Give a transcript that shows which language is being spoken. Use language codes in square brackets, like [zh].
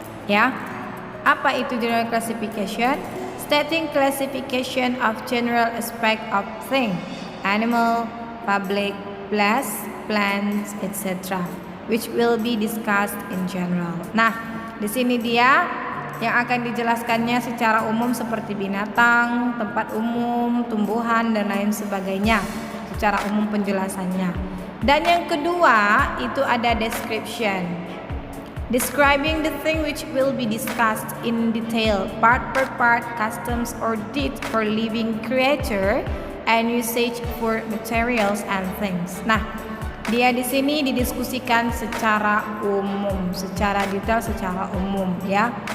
[id] Ya, apa itu general classification? [en] Stating classification of general aspect of thing, animal, public, place, plants, etc., which will be discussed in general. [id] Nah, di sini dia yang akan dijelaskannya secara umum seperti binatang, tempat umum, tumbuhan dan lain sebagainya. Secara umum penjelasannya. Dan yang kedua itu ada description. [en] Describing the thing which will be discussed in detail, part per part, customs or deed for living creature, and usage for materials and things. [id] Nah, dia di sini didiskusikan secara umum, secara detail, secara umum ya.